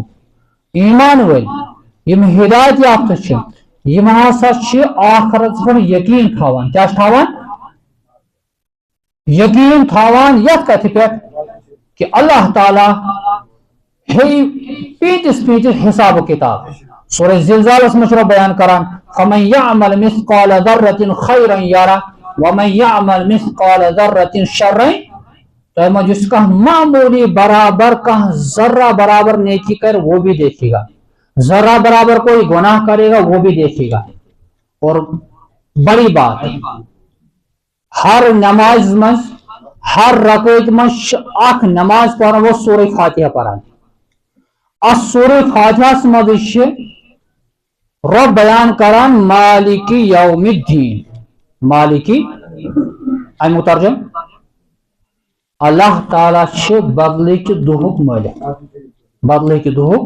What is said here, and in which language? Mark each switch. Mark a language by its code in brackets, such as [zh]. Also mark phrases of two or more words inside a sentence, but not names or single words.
[ks] ایمان ول یم ہدایت یافتہ چھِ یم ہسا چھِ آخرت پٮ۪ٹھ یقین تھاوان. کیاہ چھِ تھاوان؟ یقین تھاوان یتھ کتھِ پٮ۪ٹھ کہ اللہ تعالیٰ ہے پیٖتِس پیٖتِس حساب و کتاب. سورہ زلزالس منٛز چھُ بیان کران [ar] فمن یعمل مثقال ذرة خیرا یرہ ومن یعمل مثقال ذرة شرا. [ks] تۄہہِ منٛز یُس کانٛہہ معموٗلی برابر کانٛہہ ذرہ برابر نیکی کر [ur] وہ بھی دیکھے گا ذرہ برابر کوئی گناہ کرے گا وہ بھی دیکھے گا. اور بڑی بات [ks] ہر نماز منٛز ہر رکعت منٛز اکھ نماز پران وہ سورہ فاتحہ پران. اتھ سورہ فاتحہس منٛز چھِ رب بیان کران [ar] مالک یوم الدین. [ks] مالکی امیُک ترجم اللہ تعالیٰ چھِ بدلٕکہِ دۄہُک مٲلِک بدلٕکہِ دۄہُک.